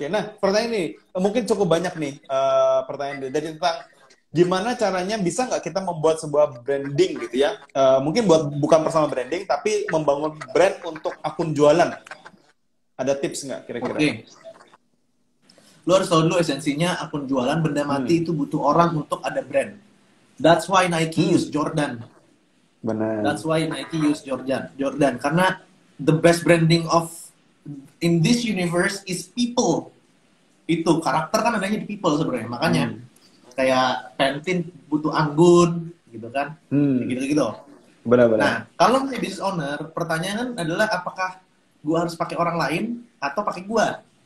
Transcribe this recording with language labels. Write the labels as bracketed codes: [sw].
[id] Nah, pertanyaan ini mungkin cukup banyak nih pertanyaan dari tentang gimana caranya bisa nggak kita membuat sebuah branding gitu ya. Mungkin bukan personal branding, tapi membangun brand untuk akun jualan. Ada tips nggak kira-kira? Oke. Lo harus tahu dulu esensinya akun jualan benda mati itu butuh orang untuk ada brand. [en] That's why Nike use Jordan. [id] Benar. [en] That's why Nike use Jordan [id] karena [en] the best branding of in this universe is people. [id] Itu karakter kan adanya di people sebenarnya. Makanya kayak Pantene butuh anggun gitu kan. Gitu-gitu. Benar. Nah, kalau menjadi business owner, pertanyaan adalah apakah gua harus pakai orang lain atau pakai gua?